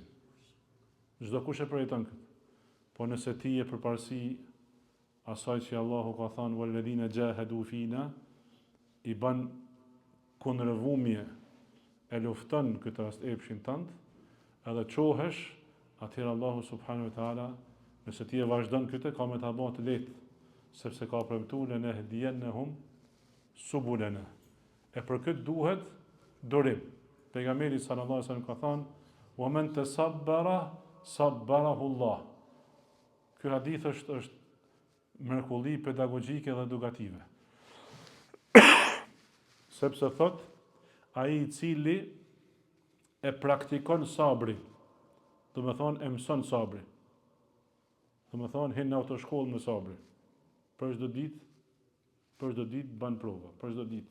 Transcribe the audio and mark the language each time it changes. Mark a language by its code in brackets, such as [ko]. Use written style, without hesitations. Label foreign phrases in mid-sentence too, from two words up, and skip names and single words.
[sq] Çdo kush e përjeton këtë. Po nëse ti je përparësi asaj që Allahu ka thënë [ar] والذين جاهدوا فينا, [sq] i ban kundërvumje, e lufton këtë rast epshin tënd, edhe qohesh, atëherë Allahu [ar] سبحانه وتعالى, [sq] nëse ti e vazhdon këtë, ka me ta bëj të lehtë, sepse ka premtuar [ar] لنهدينهم سبلنا. [sq] E për këtë duhet durim. [ar] Pejgamberi صلى الله عليه وسلم [sq] ka thënë: [ar] "ومن يتصبر يصبره الله." [sq] Ky hadith është mrekulli pedagogjike dhe edukative. Sepse thot, ai i cili e praktikon sabrin, do me thonë e mëson sabrin, do me thonë hin në autoshkollë me sabrin, për çdo ditë ban prova, për çdo ditë.